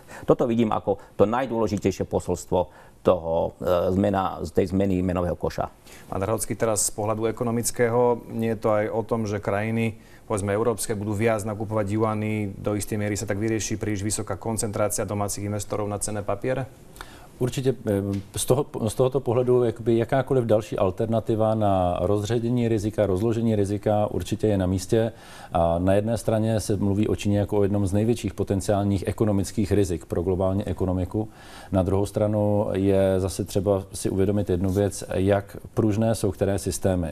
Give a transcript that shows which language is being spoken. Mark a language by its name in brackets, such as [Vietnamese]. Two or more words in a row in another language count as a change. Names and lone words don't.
[Slovak] Toto vidím ako to najdôležitejšie posolstvo z tej zmeny menového koša. Pán Drahocký, teraz z pohľadu ekonomického, nie je to aj o tom, že krajiny, povedzme európske, budú viac nakupovať juany, do istej miery sa tak vyrieši príliš vysoká koncentrácia domácich investorov na cenné papiere? [Czech] Určitě z tohoto pohledu jakákoliv další alternativa na rozředění rizika, rozložení rizika určitě je na místě. A na jedné straně se mluví o Číně jako o jednom z největších potenciálních ekonomických rizik pro globální ekonomiku. Na druhou stranu je zase třeba si uvědomit jednu věc, jak pružné jsou které systémy.